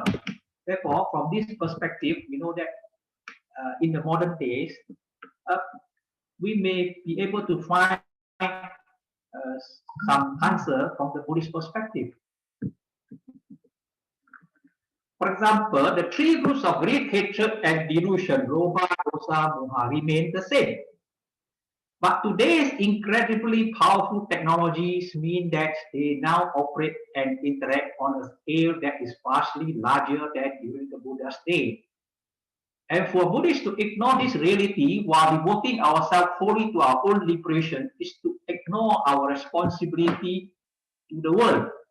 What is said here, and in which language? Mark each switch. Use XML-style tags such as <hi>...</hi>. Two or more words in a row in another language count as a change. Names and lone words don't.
<en>Therefore, from this perspective, we know that in the modern days, we may be able to find some answer from the Buddhist perspective. For example, the three roots of greed, hatred, and delusion,</en> <pi>lobha, dosa, moha,</pi> <en>remain the same. But today's incredibly powerful technologies mean that they now operate and interact on a scale that is vastly larger than during the Buddha's day. And for Buddhists to ignore this reality while devoting ourselves wholly to our own liberation is to ignore our responsibility to the world.</en>